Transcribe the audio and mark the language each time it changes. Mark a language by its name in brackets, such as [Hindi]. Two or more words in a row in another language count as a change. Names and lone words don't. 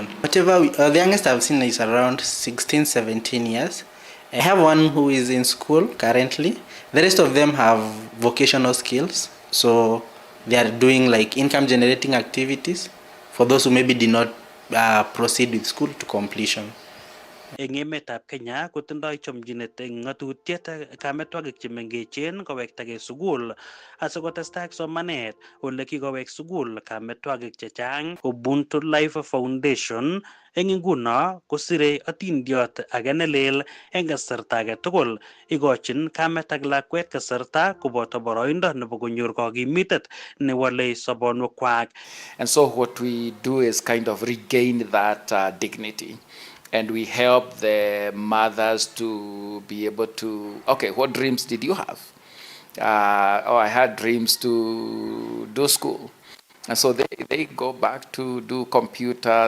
[English] Whatever, the youngest I've seen is around 16, 17 years. I have one who is in school currently. The rest of them have vocational skills, so they are doing like income generating activities for those who maybe did not proceed with school to completion. [Kalenjin] Eng emetab Kenya kotindoi chomchinet eng ngatutiet kametwagik chemengechen kowektagei sukul asikotestai ak somanet. Ole kikowek sukul kametwagik chechang, Ubuntu Life Foundation eng nguno kosire atindiot age nelel eng kasarta age tugul. Ikochin kamet ak lakwet kasarta koboto boroindo nebo konyor kakimitet newalei sobonwekwak. [English] And so what we do is kind of regain that dignity. And we help the mothers to be able to, okay, what dreams did you have? I had dreams to do school. And so they go back to do computer.